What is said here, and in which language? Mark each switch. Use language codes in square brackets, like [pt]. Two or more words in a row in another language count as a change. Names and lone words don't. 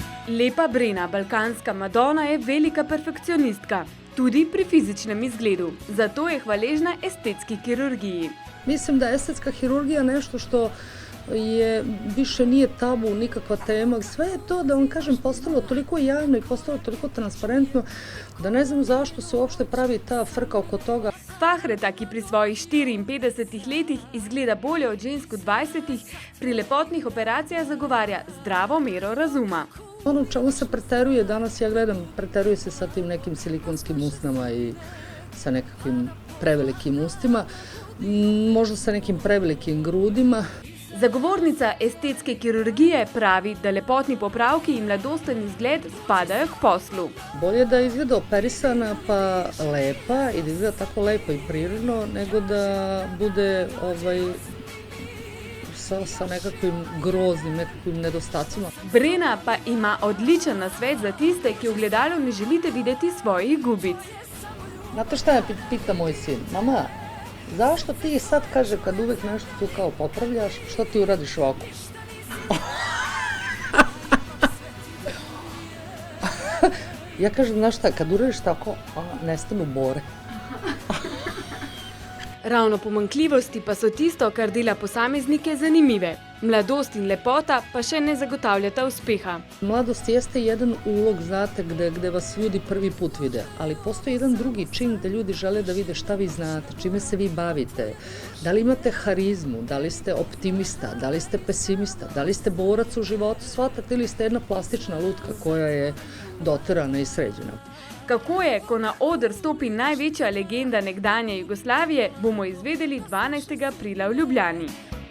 [sl] Lepa Brena, balkanska Madona, je velika perfekcionistka, tudi pri fizičnem izgledu. Zato je hvaležna estetski kirurgiji. [sr] Mislim da je estetska hirurgija nešto što više nije tabu, nikakva tema. Sve je to, da vam kažem, postalo toliko javno i postalo toliko transparentno da ne znam zašto se uopšte pravi ta frka oko toga. [sl] Fahreta, ki pri svojih 54 letih izgleda bolje od žensk v 20, pri lepotnih operacijah zagovarja zdravo mero razuma. [sr] Ono u čemu se preteruje danas, ja gledam, preteruje se sa tim nekim silikonskim usnama i sa nekakvim prevelikim ustima, možda sa nekim prevelikim grudima. [sl] Zagovornica estetske kirurgije pravi, da lepotni popravki in mladosten izgled spadajo k poslu. [sr] Bolje da izgleda operisana pa lepa i da izgleda tako lepo i prirodno, nego da bude sa nekakvim groznim, nekakvim nedostacima. [sl] Brena pa ima odličen nasvet za tiste, ki v gledalu ne želite videti svojih gubic. [sr] Znate šta me pita moj sin? Mama, zašto ti sad, kaže, kad uvek nešto tu kao popravljaš, što ti uradiš ovako? Ja kažem, znaš šta, kad uradiš tako, nestanu bore. [sl] Ravno pomanjkljivosti pa so tisto, kar dela posameznike zanimive. Mladost in lepota pa še ne zagotavljata uspeha. [sr] Mladost jeste jedan ulog, znate, gde vas ljudi prvi put vide, ali postoji jedan drugi čin gde ljudi žele da vide šta vi znate, čime se vi bavite, da li imate harizmu, da li ste optimista, da li ste pesimista, da li ste borac u životu, shvatate ili ste jedna plastična lutka koja je doterana i sređena. [sl] Kako je, ko na oder stopi največja legenda nekdanje Jugoslavije, bomo izvedeli 12. aprila v Ljubljani.